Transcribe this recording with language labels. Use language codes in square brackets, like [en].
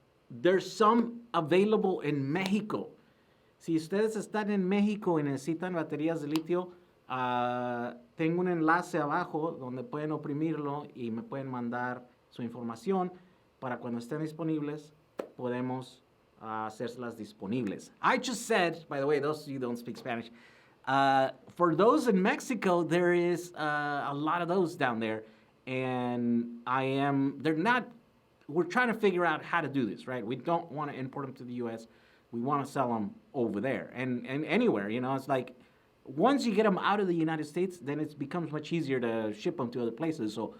[en] There's some available in Mexico. [es] Si ustedes están en México y necesitan baterías de litio, tengo un enlace abajo donde pueden oprimirlo y me pueden mandar su información para cuando estén disponibles podemos hacerlas disponibles. [en] I just said, by the way, those of you who don't speak Spanish, for those in Mexico, there is a lot of those down there, and we're trying to figure out how to do this, right? We don't want to import them to the U.S. We want to sell them over there and anywhere, it's like once you get them out of the United States, then it becomes much easier to ship them to other places.